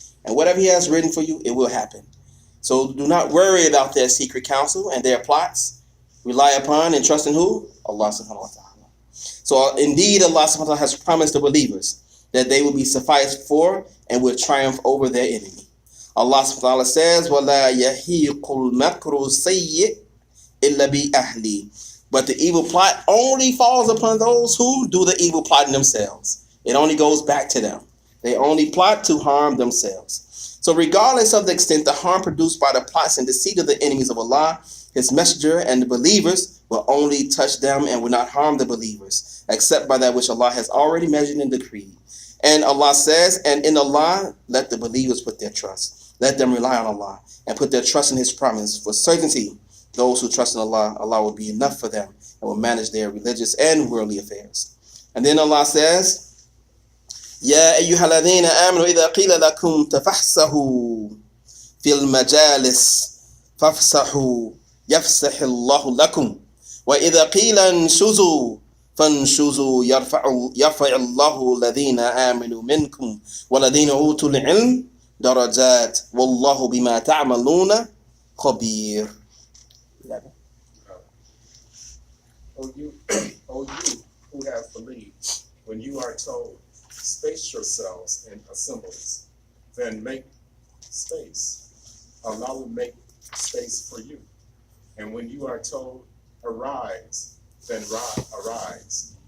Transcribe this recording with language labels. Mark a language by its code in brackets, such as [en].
[en] And whatever He has written for you, it will happen. So do not worry about their secret counsel and their plots. Rely upon and trust in who? Allah subhanahu wa ta'ala. So indeed, Allah subhanahu wa ta'ala has promised the believers that they will be sufficed for and will triumph over their enemy. Allah subhanahu wa ta'ala says, [ar] وَلَا يَحِيقُ الْمَكْرُ السَّيِّئِ إِلَّا بِأَهْلِهِ. [en] But the evil plot only falls upon those who do the evil plot in themselves. It only goes back to them. They only plot to harm themselves. So regardless of the extent the harm produced by the plots and deceit of the enemies of Allah, His messenger and the believers will only touch them and will not harm the believers, except by that which Allah has already measured and decreed. And Allah says, and in Allah, let the believers put their trust. Let them rely on Allah and put their trust in His promise. For certainty, those who trust in Allah, Allah will be enough for them and will manage their religious and worldly affairs. And then Allah says, [ar] يا أيها الذين آمنوا إذا قيل لكم تفحصحوا في المجالس فافسحوا يفسح الله لكم وإذا قيل انشزوا فانشزوا يرفع الله الذين آمنوا منكم والذين أوتوا العلم درجات والله بما تعملون خبير. [en] O you who have believed, when you are told, space yourselves in assemblies, then make space. Allah will make space for you. And when you are told, arise, then arise.